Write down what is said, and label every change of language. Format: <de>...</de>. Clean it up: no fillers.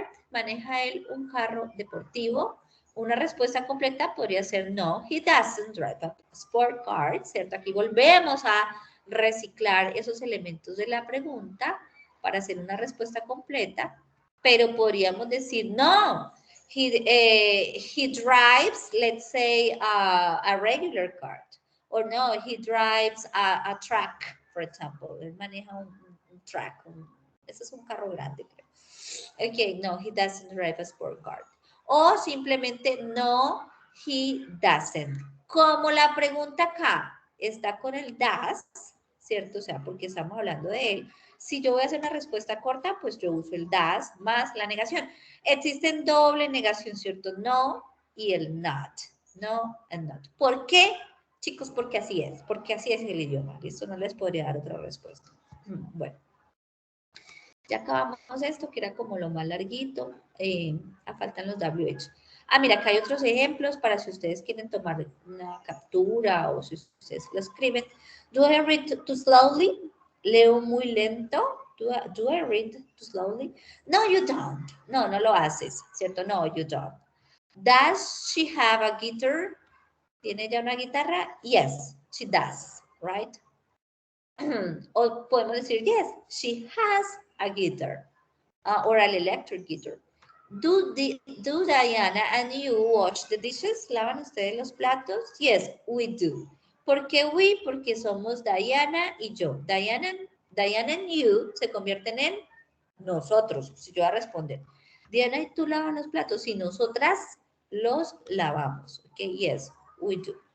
<es>¿Maneja él un carro deportivo? Una respuesta completa podría ser no,</es> <en>he doesn't drive a sport car,</en> <es>¿cierto? Aquí volvemos a reciclar esos elementos de la pregunta para hacer una respuesta completa, pero podríamos decir, no,</es> <en>he drives, let's say, a regular car. Or no, he drives a truck, for example.</en> <es>Él maneja un truck. Ese es un carro grande, creo.</es> <en>Ok, no, he doesn't drive a sport car.</en> <es>O simplemente,</es> <en>no, he doesn't.</en> <es>Como la pregunta acá está con el does, ¿cierto? O sea, porque estamos hablando de él. Si yo voy a hacer una respuesta corta, pues yo uso el does más la negación. Existen doble negación, ¿cierto? No y el not. No and not. ¿Por qué? Chicos, porque así es el idioma. Listo, no les podría dar otra respuesta. Bueno, ya acabamos esto, que era como lo más larguito. Faltan los WH. Mira, acá hay otros ejemplos para si ustedes quieren tomar una captura o si ustedes lo escriben.</es> <en>Do I read too slowly?</en> <es>Leo muy lento.</es> <en>Do I read too slowly? No, you don't.</en> <es>No, no lo haces, ¿cierto?</es> <en>No, you don't. Does she have a guitar?</en> <es>¿Tiene ya una guitarra?</es> <en>Yes, she does, right?</en> <es>O podemos decir,</es> <en>yes, she has a guitar or an electric guitar. Do Diana and you wash the dishes?</en> <es>¿Lavan ustedes los platos?</es> <en>Yes, we do.</en> <es>¿Por qué we? Porque somos Diana y yo. Diana and you se convierten en nosotros. Si yo voy a responder, Diana y tú lavan los platos. Y nosotras los lavamos. Ok,</es> <en>yes, we do.</en>